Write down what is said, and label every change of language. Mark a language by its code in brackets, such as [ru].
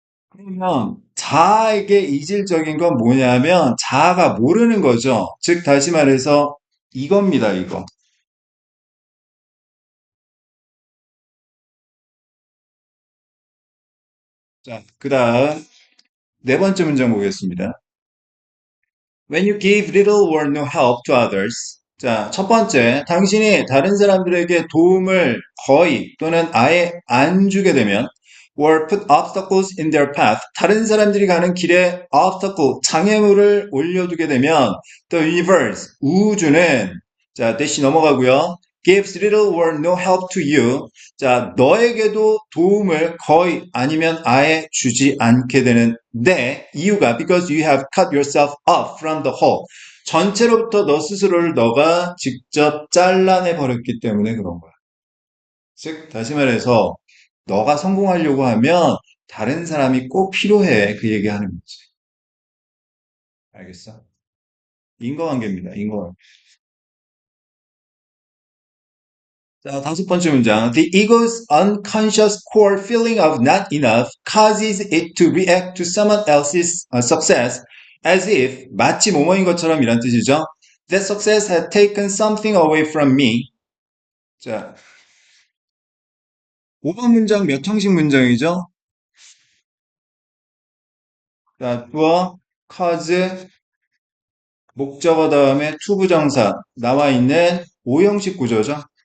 [ko] 그러면 자아에게 이질적인 건 뭐냐면 자아가 모르는 거죠. 즉, 다시 말해서 이겁니다, 이거. 자, 그 다음 네 번째 문장 보겠습니다. [en] When you give little or no help to others. [ko] 자, 첫 번째, 당신이 다른 사람들에게 도움을 거의 또는 아예 안 주게 되면 [en] or put obstacles in their path. [ko] 다른 사람들이 가는 길에 obstacle, 장애물을 올려두게 되면 [en] the universe, [ko] 우주는 자, 대시 넘어가고요. [en] gives little or no help to you. [ko] 자, 너에게도 도움을 거의 아니면 아예 주지 않게 되는데 이유가 [en] because you have cut yourself off from the whole. [ko] 전체로부터 너 스스로를 너가 직접 잘라내 버렸기 때문에 그런 거야. 즉, 다시 말해서 너가 성공하려고 하면 다른 사람이 꼭 필요해. 그 얘기하는 거지. 알겠어? 인과관계입니다. 인과관계. 자, 다섯 번째 문장. [en] The ego's unconscious core feeling of not enough causes it to react to someone else's success as if [ko] 마치 뭐뭐인 것처럼 이란 뜻이죠. [en] That success had taken something away from me. [ko] 자, 5번 문장 몇 형식 문장이죠? 자, 주어, cause, 목적어 다음에 투부정사 나와 있는 5형식 구조죠.